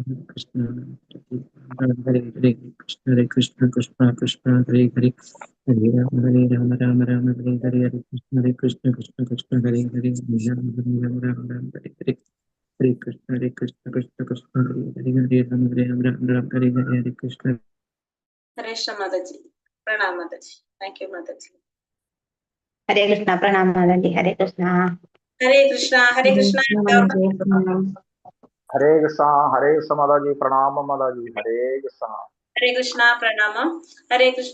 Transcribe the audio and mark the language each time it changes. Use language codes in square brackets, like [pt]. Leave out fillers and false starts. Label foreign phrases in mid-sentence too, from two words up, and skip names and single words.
[sa] ഹരേ ഹരേ കൃഷ്ണ കൃഷ്ണ ഹരേ ഹരേ ഹരേ രാമ രാമ ഹരേ ഹരേ ഹരേ കൃഷ്ണ കൃഷ്ണ ഹരേ ഹരേ രാമ രാമ ഹരേ ഹരേ ഹരേ കൃഷ്ണ ഹരേ ഹരേ ഹരേ രാമ രാമ ഹരേ ഹരേ കൃഷ്ണ. ഹരേ കൃഷ്ണ [ml] മാതാജി, പ്രണാം മാതാജി. [en] thank you [ml] മാതാജി. [sa] ഹരേ കൃഷ്ണ, [ml] പ്രണാം മാതാജി. [sa] ഹരേ കൃഷ്ണ. ഹരേ കൃഷ്ണ, ഹരേ കൃഷ്ണ. ഹരേ കൃഷ്ണ [ml] മാതാജി, പ്രണാമം മാതാജി. [sa] ഹരേ കൃഷ്ണ. ഹരേ കൃഷ്ണ, [ml] പ്രണാമം. [sa] ഹരേ കൃഷ്ണ.